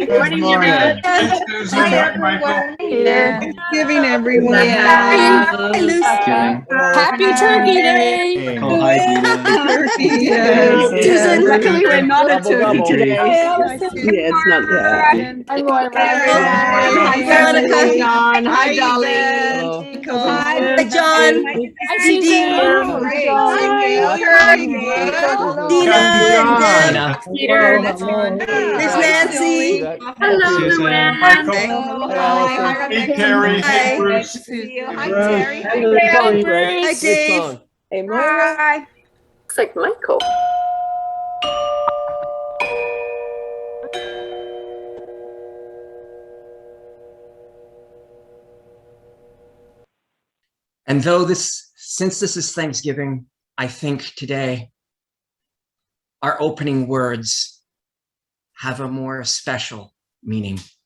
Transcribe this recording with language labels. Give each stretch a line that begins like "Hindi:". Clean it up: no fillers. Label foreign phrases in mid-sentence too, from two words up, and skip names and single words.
English: Good morning, everyone. Hi, everyone. Here. Thanksgiving, everyone. Happy Hi, Lucy. Happy Turkey Day. Oh, hi, Dina. Turkey. Yes. Susan, luckily we're not a Double, turkey double. today. Yeah, it's not that. Hi, Moira. Hi, Veronica. Veronica. John. Hi, Dolly. Hello. Hi, John. Hi, Susan. Hi, Gail. You're doing good. Dina Dina. Peter. There's Nancy. Hello, Susan. Luann. Michael. Hi, Hi, Carrie. Hi. Bruce. Nice to see you. Hi, Terry. Hi, Hello, Greg. Hi, Bruce. Dave. Hey, Moira. Looks like Michael. And since this is Thanksgiving, I think today our opening words have a more special meaning.